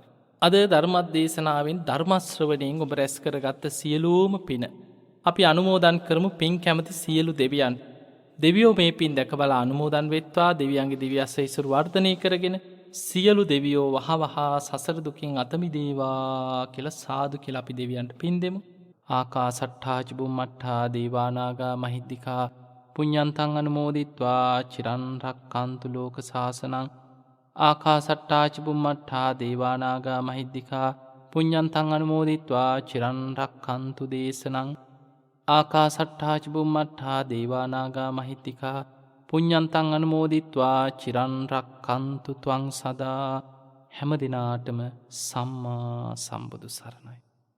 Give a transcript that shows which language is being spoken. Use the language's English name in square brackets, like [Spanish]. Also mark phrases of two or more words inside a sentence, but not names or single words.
[Sinhala] අද ධර්මදේශනාවෙන් ධර්ම ශ්‍රවණයෙන් ඔබ රැස් කරගත්ත සියලුම පින අපි අනුමෝදන් කරමු. පින් කැමති සියලු දෙවියන් දෙවියෝ මේ පින් දැක බලා අනුමෝදන් වෙත්වා. දෙවියන්ගේ දිව්‍ය ආශිර්වාද වර්ධනය කරගෙන සියලු දෙවියෝ වහවහා සසර දුකින් අත මිදේවා කියලා සාදු කියලා අපි දෙවියන්ට පින් දෙමු. [Pali] ආකාසට්ඨා ච බුම්මට්ඨා දේවා නාග මහිද්దికා පුඤ්ඤන්තං අනුමෝදිත්වා චිරන් රක්칸තු ලෝක සාසනං. ආකාසට්ඨා ච බුම්මට්ඨා දේවා නාග මහිද්దికා පුඤ්ඤන්තං අනුමෝදිත්වා චිරන් රක්칸තු දේශනං. ආකාසට්ඨා ච බුම්මට්ඨා දේවා නාග මහිද්దికා පුඤ්ඤන්තං අනුමෝදිත්වා චිරන් රක්칸තු ත්වං සදා. [Sinhala] හැම දිනාටම සම්මා සම්බුදු සරණයි.